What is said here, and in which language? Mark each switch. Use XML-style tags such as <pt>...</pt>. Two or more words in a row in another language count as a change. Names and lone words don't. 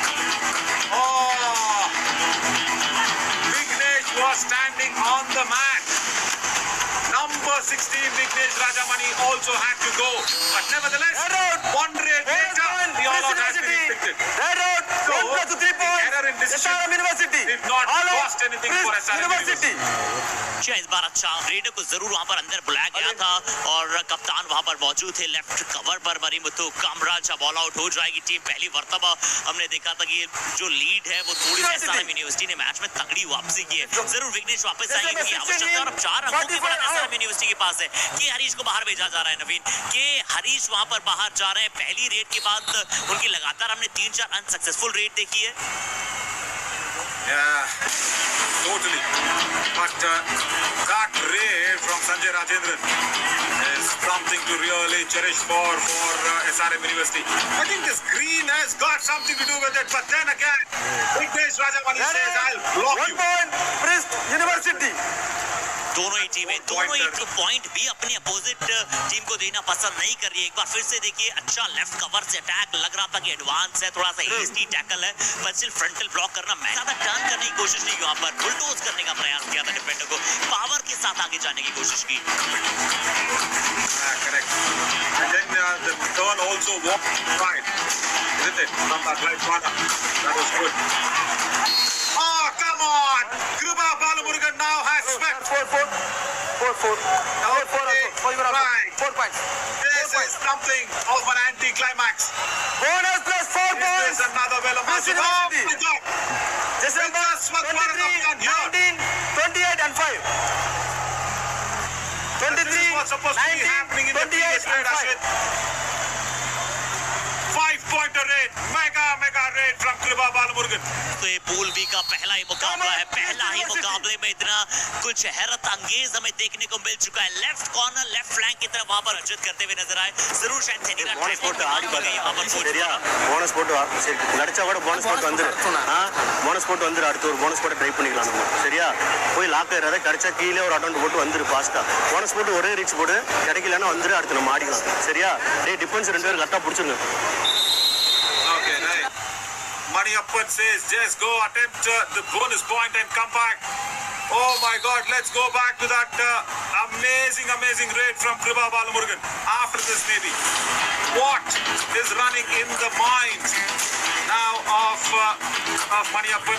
<en>Oh, Vignesh was standing on the mat. Number 16, Vignesh Rajamani also had to go. But nevertheless, Red out. 1 raid later, the all-out has been inflicted. Red out. So, 1 to 3 points. error in decision SRM University. did not All out. cost anything for Brist SRM University.</en> <hi>अच्छा, इस बार अच्छा रेडर को जरूर वहां पर अंदर बुलाया गया था और कप्तान वहां पर मौजूद थे।</hi> <en>left cover</en> <hi>पर मरीमुथु कामराज बॉल आउट हो जाएगी टीम। पहली मर्तबा हमने देखा था कि जो लीड है वो थोड़ी सी एसआरएम यूनिवर्सिटी ने मैच में तगड़ी वापसी की है। जरूर विघ्नेश वापस आएंगे क्योंकि आवश्यकता और अब 4 अंकों की बढ़त एसआरएम यूनिवर्सिटी के पास है। कि हरीश को बाहर भेजा जा रहा है नवीन, के हरीश वहां पर बाहर जा रहे हैं। पहली रेड के बाद उनकी लगातार हमने 3-4</hi> <en>unsuccessful raid</en> <hi>देखी है।</hi> <en>Yeah, totally. But that raid from Sanjay Rajendran is something to really cherish for SRM University. I think this green has got something to do with it, but then again, Vignesh Rajamani says, I'll block 1 you. point, Brist University.</en> <hi>दोनों ही टीमें दोनों ही पॉइंट भी अपनी अपोजिट टीम को देना पसंद नहीं कर रही है। एक बार फिर से देखिए, अच्छा</hi> <en>left cover</en> <hi>से अटैक लग रहा था कि एडवांस है, थोड़ा सा</hi> <en>easy tackle</en> <hi>है, पर</hi> <en>still frontal block</en> <hi>करना, मैं ज्यादा टर्न करने की कोशिश नहीं की, वहां पर बुलडोज करने का प्रयास किया था डिफेंडर को, पावर के साथ आगे जाने की कोशिश की।</hi> <en>Correct. And then the turn also walked right, isn't it? From that right corner. That was good. Oh, come on! Kripa Balamurugan now has swept. 4 points. 4 points. This is something of an anti-climax. Bonus plus 4 This points. is another Velamasi. Brist University. Oh, my God. December Just what was 23, done here. 19, 28 and 5. 23, This is what's supposed to be 19, happening in the 28 previous and raid, 5. Ashwin. 5-pointer raid. Mega raid from Kripa Balamurugan.</en> <hi>तो ये पूल बी का पहला ही मुकाबला है, पहला ही मुकाबले में इतना कुछ हैरत अंगेज हमें देखने को मिल चुका है।</hi> <en>left corner, left flank</en> <hi>की तरफ वहां पर अर्जित करते हुए नजर आए। जरूर शायद थेनिका</hi> <ta>போனஸ் போட்டு ஆடி பாரு</ta> <hi>वहां पर कोच</hi> <ta>சரியா போனஸ் போட்டு வா சரி நடிச்சா கூட போனஸ் போட்டு வந்துரு போனஸ் போட்டு வந்துரு அடுத்து ஒரு போனஸ் போட்டு ட்ரை பண்ணிக்கலாம் நம்ம சரியா போய் லாக் ஆயிராத கிடைச்சா கீழே ஒரு அட்டெம்ப்ட் போட்டு வந்துரு ஃபாஸ்டா போனஸ் போட்டு ஒரே ரீச் போடு கிடைக்கலன்னா வந்துரு அடுத்து நம்ம ஆடிக்கலாம் சரியா டேய் டிஃபென்ஸ் ரெண்டு பேரும் கரெக்ட்டா புடிச்சுங்க</ta> <en>Okay, right. Maniappan says, just go attempt the bonus point and come back. Oh my God, let's go back to that amazing raid from Kripa Balamurugan. After this maybe. What is running in the mind now of Maniappan?</en>